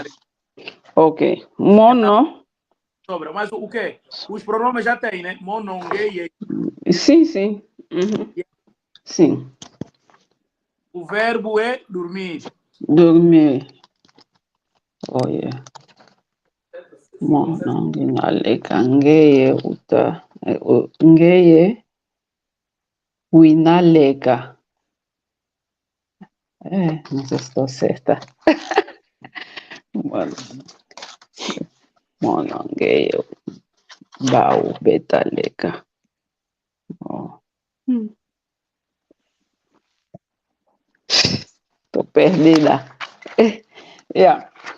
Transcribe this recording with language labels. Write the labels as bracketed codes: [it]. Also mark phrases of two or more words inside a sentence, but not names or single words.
[pt] Sim. Ok. Mono. Sobra. Mas o quê? Os pronomes já tem, né? Mono, gay. Sim, sim. Sim. O verbo é dormir. Dormir. [en] Oh, yeah. [kg] Mono, ginaleka, ngeye, uta. Ngeye, winaleka. [pt] Não sei se estou certa. [kg] Mono, ngeye, bau, betaleka. [pt] Oh. Tô perdida. [en] Yeah.